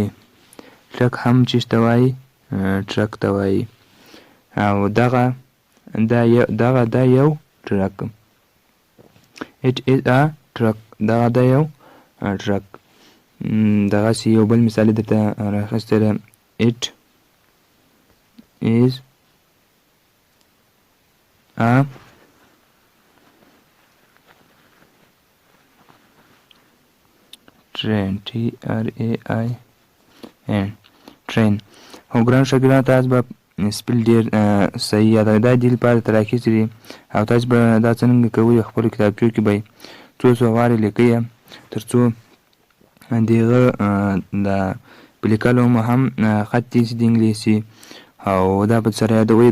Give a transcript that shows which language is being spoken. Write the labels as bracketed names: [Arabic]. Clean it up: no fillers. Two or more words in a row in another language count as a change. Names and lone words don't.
[Pashto] ټرک هم چې ته وایي ټرک ته وایي او دا یو ټرک. [English] it is a truck [Pashto] دا یو ټرک. دغسې یو بل مثال یې درته رااخیستی دی [English] it is a train TRAIN train. [Pashto] او ګران شاګردانو تاسو به سپل ډېر صحیح یادوئ. دا دې لپاره درته رااخیستي دي او تاسو به دا څرنګه کوئ خپلو کتابچو کې به یې څو وارې لیکئ تر څو د هغه د په لیکلو مو هم خط تېز شي د انګلیسي او دا به سره یادوئ.